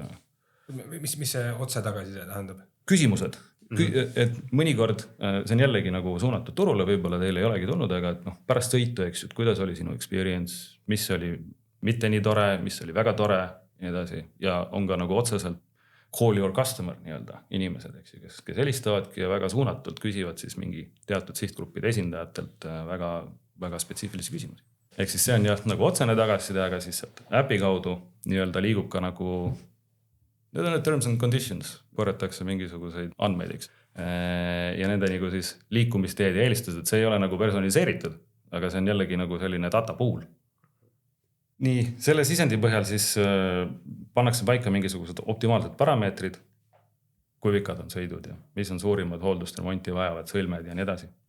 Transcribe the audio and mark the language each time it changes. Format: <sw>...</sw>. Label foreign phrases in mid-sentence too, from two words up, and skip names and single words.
<et>Mis see otse tagasiside tähendab? Küsimused. Et mõnikord see on jällegi nagu suunatud turule, võib-olla teil ei olegi tulnud, aga pärast sõitu, eks ju, kuidas oli sinu experience, mis oli mitte nii tore, mis oli väga tore ja edasi. Ja on ka nagu otseselt</et> <en>call your customer</en> <et>nii-öelda inimesed, eks ju, kes helistavadki ja väga suunatult küsivad siis mingi teatud sihtgruppide esindajatelt väga, väga spetsiifilisi küsimusi. ehk siis see on jah nagu otsene tagasiside, aga siis äpi kaudu nii-öelda liigub ka nagu, need on need</et> <en>terms and conditions,</en> <et>korjatakse mingisuguseid andmeid, eks. Ja nende nagu siis liikumisteed ja eelistused, see ei ole nagu personaliseeritud, aga see on jällegi nagu selline data pool. Nii, selle sisendi põhjal siis pannakse paika mingisugused optimaalsed parameetrid, kui pikad on sõidud ja mis on suurimad hooldust, remonti vajavad sõlmed ja nii edasi.</et>